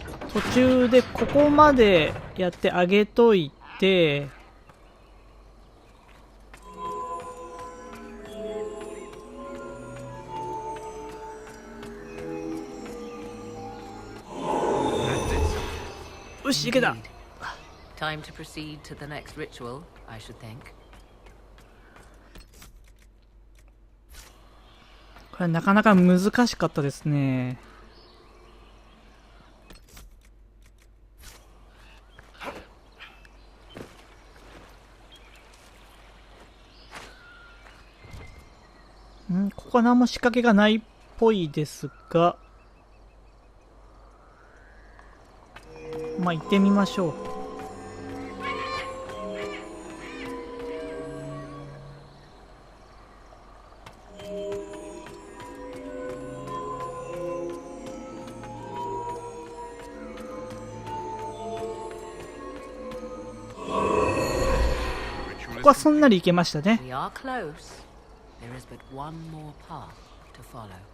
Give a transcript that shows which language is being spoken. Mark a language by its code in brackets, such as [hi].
[ja] 途中でここまでやってあげといて、よし、いけた。 [en] Time to proceed to the next ritual, I should think. [ja] これなかなか難しかったですね。ここは何も仕掛けがないっぽいですが、まあ行ってみましょう。ここはすんなり行けましたね。 [en] We are close. There is but one more path to follow.